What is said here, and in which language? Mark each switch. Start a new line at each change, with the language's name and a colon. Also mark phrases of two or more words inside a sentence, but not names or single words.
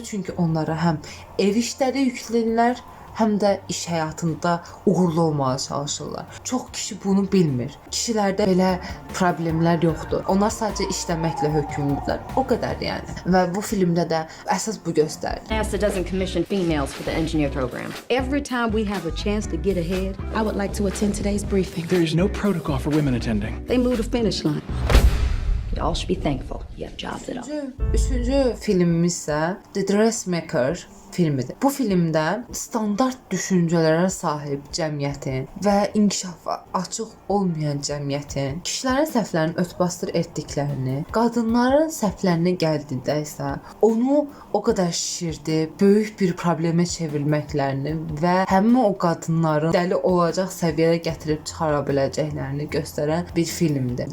Azerbaijani: Çünki onlara həm ev işləri yüklənirlər, həm də iş həyatında uğurlu olmağa çalışırlar. Çox kişi bunu bilmir. Kişilərdə belə problemlər yoxdur. Onlar sadəcə işləməklə hökmlüdürlər. O qədər yəni. Və bu filmdə də əsas bu göstərilir.
English: NASA doesn't commission females for the engineer program. Every time we have a chance to get ahead, I would like to attend today's briefing. There is no protocol for women attending. They moved the finish line. You all should be thankful you have jobs at all.
Azerbaijani: Üçüncü filmimiz isə The Dressmaker filmidir. Bu filmdə standart düşüncələrə sahib cəmiyyətin və inkişafa açıq olmayan cəmiyyətin kişilərin səhvlərini örtbasdır etdiklərini, qadınların səhvlərinə gəldikdə isə onu o qədər şişirdib, böyük bir problemə çevrilməklərini və həmin o qadınların dəli olacaq səviyyəyə gətirib çıxara biləcəklərini göstərən bir filmdir.